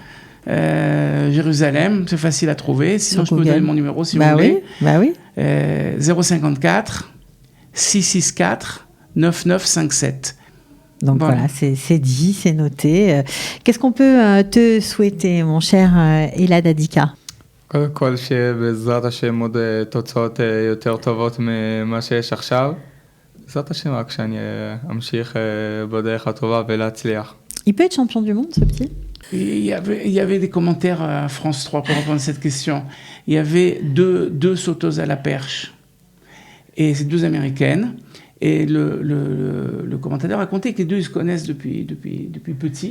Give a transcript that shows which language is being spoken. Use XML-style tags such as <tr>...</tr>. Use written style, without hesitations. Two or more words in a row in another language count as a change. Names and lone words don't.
<fr>Jérusalem, c'est facile à trouver. Sinon, je peux vous donner mon numéro si vous voulez. Bah oui. 054 664 9957. Donc voilà, c'est dit, c'est noté. Qu'est-ce qu'on peut te souhaiter, mon cher Elad Adika?</fr> <he>קודם כל שבעזרת השם עוד תוצאות יותר טובות ממה שיש עכשיו. בעזרת השם רק שאני אמשיך בדרך הטובה ולהצליח.</he> <fr>Il peut être champion du monde, ce petit? Il y avait des commentaires à France 3 pour répondre à cette question. Il y avait deux sauteuses à la perche. Et c'est 2 Américaines. Et le commentateur racontait que les 2 ils se connaissent depuis petit.</fr>